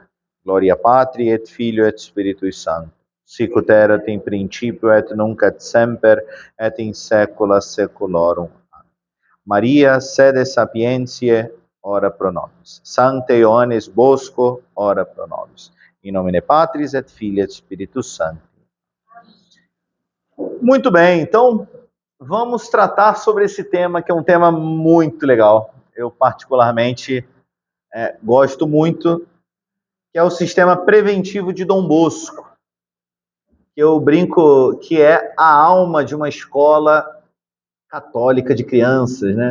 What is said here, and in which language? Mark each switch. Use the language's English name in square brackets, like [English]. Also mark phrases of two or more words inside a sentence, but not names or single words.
[Latin] Gloria Patri et Filio et Spiritui Sancto, sic ut erat in principio et nunc et semper et in saecula saeculorum. Amen. Maria, sede sapientiae, ora pro nobis. Sancte Ioannis Bosco, ora pro nobis. In nomine Patris et Filii et Spiritus Sancti. [Portuguese] Muito bem, então vamos tratar sobre esse tema, que é um tema muito legal. Eu particularmente gosto muito, que é o sistema preventivo de Dom Bosco. Eu brinco que é a alma de uma escola católica de crianças, né?